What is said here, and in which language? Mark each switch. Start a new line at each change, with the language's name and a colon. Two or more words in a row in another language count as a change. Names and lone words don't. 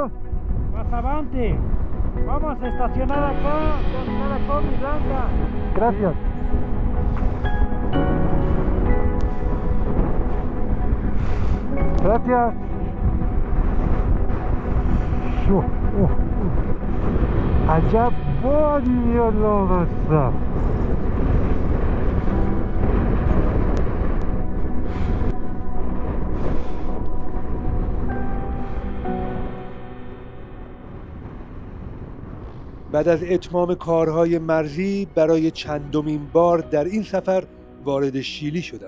Spanish: Casabante. Vamos a estacionar acá, estacionar acá mi blanca. Gracias. Gracias.
Persian: عجب بادی میاد لامصب. بعد از اتمام کارهای مرزی برای چندمین بار در این سفر وارد شیلی شدم.